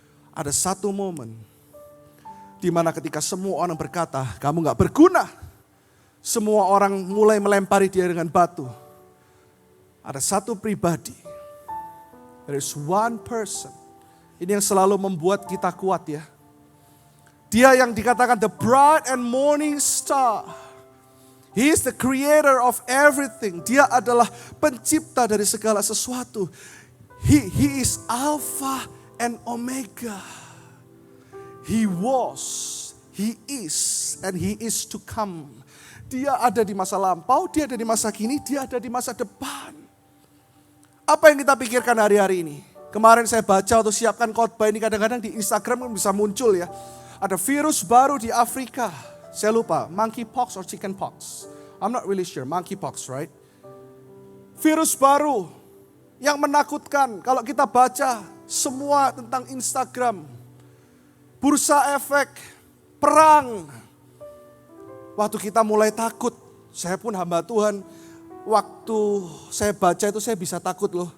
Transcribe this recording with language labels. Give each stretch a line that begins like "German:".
Indonesian: Ada satu momen di mana ketika semua orang berkata, kamu gak berguna. Semua orang mulai melempari dia dengan batu. Ada satu pribadi.
English: There is one person.
Indonesian: Ini yang selalu membuat kita kuat ya. Dia yang dikatakan
English: the bright and morning star. He is the creator of everything.
Indonesian: Dia adalah pencipta dari segala sesuatu.
English: He is Alpha and Omega. He was, he is, and he is to come.
Indonesian: Dia ada di masa lampau, dia ada di masa kini, dia ada di masa depan. Apa yang kita pikirkan hari-hari ini? Kemarin saya baca atau siapkan khotbah ini, kadang-kadang di Instagram bisa muncul ya. Ada virus baru di Afrika. Saya lupa, monkeypox or chickenpox.
English: I'm not really sure, monkeypox, right?
Indonesian: Virus baru yang menakutkan. Kalau kita baca semua tentang Instagram, bursa efek, perang. Waktu kita mulai takut, saya pun hamba Tuhan, waktu saya baca itu saya bisa takut loh.